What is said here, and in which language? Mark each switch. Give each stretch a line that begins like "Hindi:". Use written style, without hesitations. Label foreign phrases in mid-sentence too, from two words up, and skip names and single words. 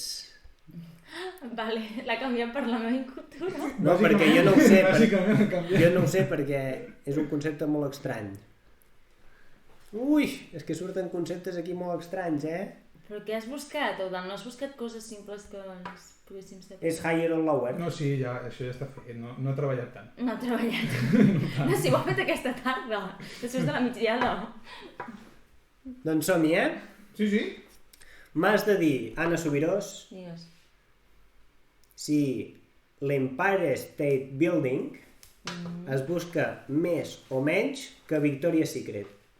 Catalan: Vale, l'ha canviat per la meva incultura. No, perquè jo no ho sé. Bàsicament ha canviat. Jo no ho sé perquè és un concepte molt estrany. Ui, és que surten conceptes aquí molt estranys, Però què has buscat, Eudal? No has buscat coses simples que ens poguéssim saber? És
English: higher or lower.
Catalan: No, sí, ja, això ja està fet, no he treballat tant. No ha treballat. No, si ho ha fet aquesta tarda, després de la migdiada. Doncs som-hi, Sí, sí. M'has de dir, Anna Subirós, Digues. si l'Empire State Building es busca més o menys que Victoria's Secret.